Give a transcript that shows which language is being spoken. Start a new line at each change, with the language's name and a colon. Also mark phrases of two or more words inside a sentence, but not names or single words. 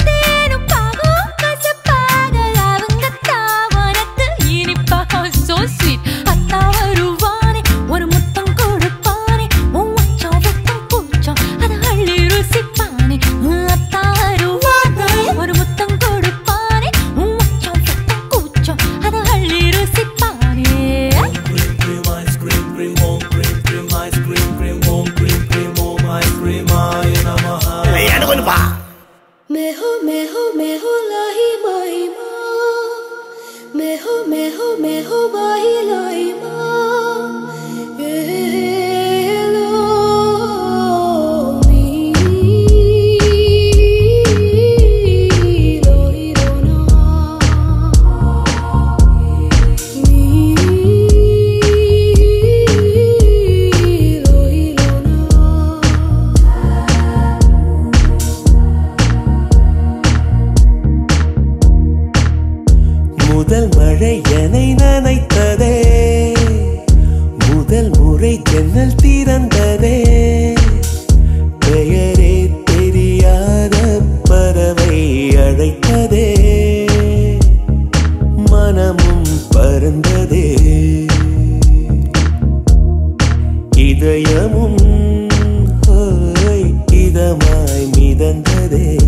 Tamil: தேனும் பாகும் கசப்பாக அவங்க தாவனத்து இனிப்பா
English: so sweet
Tamil: அத்தா வருவானே ஒரு முத்தம் கொடுப்பானே உன் மச்சம் வைக்கும் கூச்சம் அதை அள்ளி ருசிப்பானே அத்தா வருவானே ஒரு முத்தம் கொடுப்பானே உன் மச்சம் வைக்கும் கூச்சம் அதை அள்ளி ருசிப்பானே Meho lahi mahi ma Meho bahi lahi ma Hello me Lohi rona Me Lohi rona முதல் மழை என்னை நனைத்ததே முதல் முறை ஜன்னல் திறந்ததே பெயரே தெரியாத பறவை அழைத்ததே மனமும் பறந்ததே இதயமும் ஹோய் இதமாய் மிதந்ததே